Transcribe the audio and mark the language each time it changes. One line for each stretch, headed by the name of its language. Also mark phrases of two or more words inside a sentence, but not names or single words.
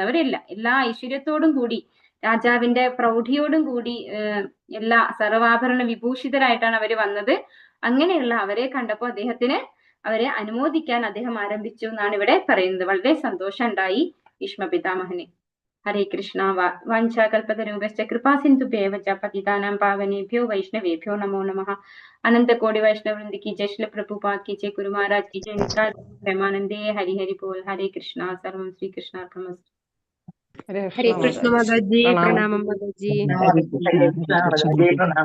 Malayalam: എല്ലാ ഐശ്വര്യത്തോടും കൂടി, രാജാവിന്റെ പ്രൗഢിയോടും കൂടി എല്ലാ സർവാഭരണ വിഭൂഷിതരായിട്ടാണ് അവര് വന്നത്. അങ്ങനെയുള്ള അവരെ കണ്ടപ്പോ അദ്ദേഹത്തിന് അവരെ അനുമോദിക്കാൻ അദ്ദേഹം ആരംഭിച്ചു എന്നാണ് ഇവിടെ പറയുന്നത്. വളരെ സന്തോഷം ഉണ്ടായി ഭീഷ്മ പിതാമഹന്. ഹരേ കൃഷ്ണ.
Sanskrit: വാഞ്ചാകൽപതരൂപശ്ച കൃപാസിന്ധുഭ്യേവ ച പതിതാനാം പാവനേഭ്യോ വൈഷ്ണവേഭ്യോ നമോ നമഃ.
Hindi: अनंत कोटि वैष्णव वृंद की जय, श्री प्रभुपाद की जय, गुरु महाराज की जय, नित्यानंद प्रेमानंदे। हरि हरि बोल। हरे कृष्णा।
Sanskrit: सर्वं श्री कृष्णार्पणमस्तु।
Hindi: हरे कृष्ण माताजी, प्रणाम माताजी।